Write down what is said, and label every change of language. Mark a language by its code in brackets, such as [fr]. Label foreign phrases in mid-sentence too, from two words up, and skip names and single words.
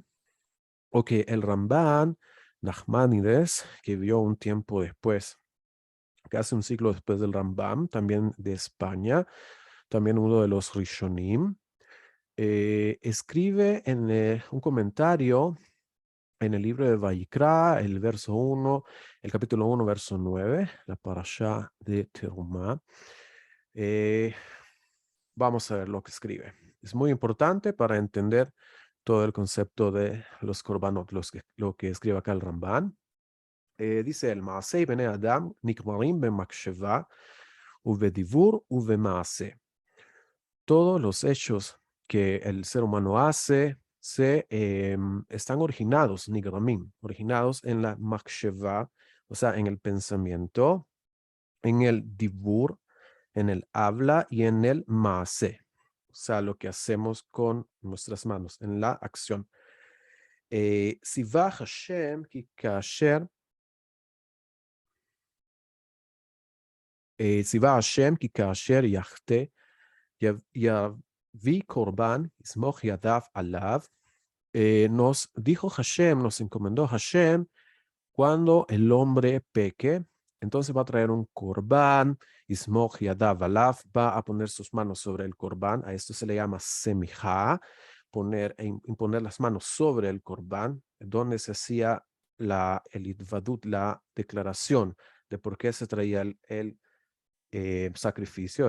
[es] O que el Rambam Nachmanides, que vivió un tiempo después, casi un siglo después del Rambam, también de España, también uno de los Rishonim, escribe en un comentario en el libro de Vayikra, el verso 1, el capítulo 1, verso 9, la parashá de Terumá. Vamos a ver lo que escribe. Es muy importante para entender todo el concepto de los korbanot, lo que escribe acá el Ramban. Dice el [he] מעשי בני אדם נגמרים במחשבה ובדיבור ובמעשה. [es] todos los hechos que el ser humano hace están originados, nigramim, originados en la maksheva, o sea, en el pensamiento, en el dibur, en el habla y en el maase, o sea, lo que hacemos con nuestras manos, en la acción. [he] ציווה השם כי כאשר, ציווה השם כי כאשר יחטא יביא קורבן, יסמוך ידיו עליו. [es] Nos dijo Hashem, nos encomendó Hashem, cuando el hombre peque, entonces va a traer un corbán, [he] יסמוך ידיו עליו, [es] va a poner sus manos sobre el corbán, a esto se le llama semijá, imponer las manos sobre el corbán, donde se hacía el idvadut, la declaración de por qué se traía sacrificio.